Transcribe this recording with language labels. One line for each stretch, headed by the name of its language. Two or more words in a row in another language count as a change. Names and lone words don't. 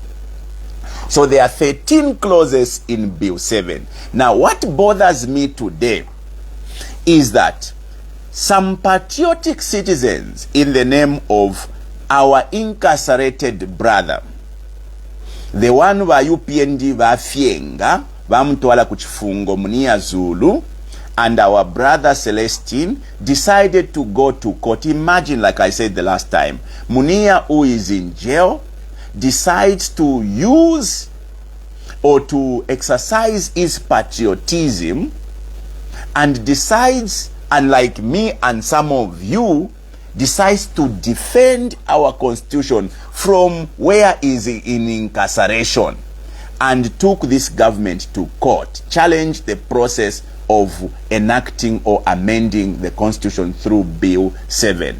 English: So there are 13 clauses in Bill 7. Now, what bothers me today is that some patriotic citizens, in the name of our incarcerated brother, the one
Bemba: wa UPND vafyenga vamutwala kuchifungo
English: Munia Zulu, and our brother Celestine decided to go to court. Imagine, like I said the last time, Munia, who is in jail, decides to use or to exercise his patriotism and decides, unlike me and some of you, decides to defend our constitution from where is in incarceration, and took this government to court, challenged the process of enacting or amending the constitution through Bill 7.